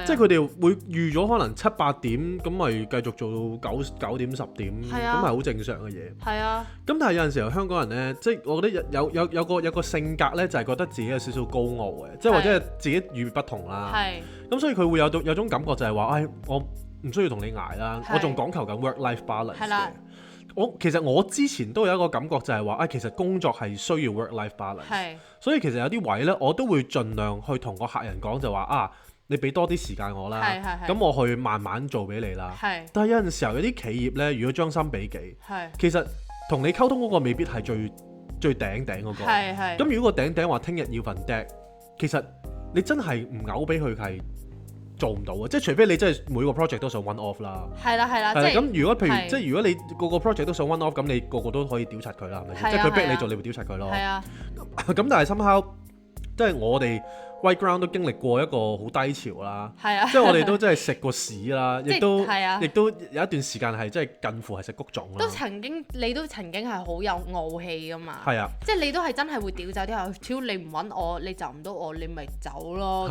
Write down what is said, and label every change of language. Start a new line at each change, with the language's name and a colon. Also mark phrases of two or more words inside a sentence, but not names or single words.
Cantonese: 即係佢哋會預咗可能7、8點咁咪繼續做到9點10點，咁係好正常嘅嘢。係啊。咁但係有陣時候香港人呢，即係我覺得有個性格呢，就係覺得自己有少少高傲嘅，即係或者係自己與別不同啦。咁所以佢會有種感覺就係話，我唔需要同你捱啦，我仲講求緊
English: work-life balance
Cantonese: 嘅。其實我之前都有一個感覺就係話，其實工作係需要
English: work-life balance。
Cantonese: 所以其實有啲位呢，我都會盡量去同個客人講就話你俾多啲時間我啦，咁我去慢慢做俾你啦。但係有陣時候有啲企業呢，如果將心比己，其實同你溝通嗰個未必係最頂嗰個。咁如果個頂話聽日要份 deck，其實你真係唔嘔俾佢係做唔到嘅，即係除非你真係每個 project 都想
English: one off
Cantonese: 啦。係啦，即係咁。如果譬如即係如果你個 project 都想
English: one off，
Cantonese: 咁你個個都可以屌柒佢啦，係咪先？即係佢逼你做，你會屌柒佢咯。咁但係 somehow 即係我哋 White Ground 都經歷過一個好低潮啦。即係我哋都真係食過屎啦，亦都有一段時間係真係近乎係食谷種啦。你都曾經係好有傲氣噶嘛？即係你都係真係會屌走啲客，只要你唔揾我，你就唔到我，你咪走咯。